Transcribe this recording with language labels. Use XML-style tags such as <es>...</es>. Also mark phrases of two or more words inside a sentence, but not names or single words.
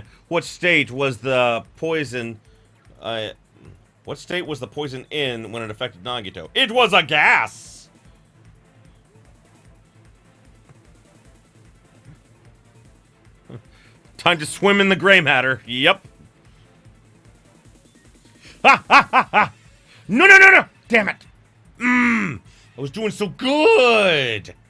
<en>What state was the poison, what state was the poison in when it affected Nagito? It was a gas! Time to swim in the gray matter, yep. Ha ha ha ha! No, no, no, no! Damn it! I was doing so good!</en>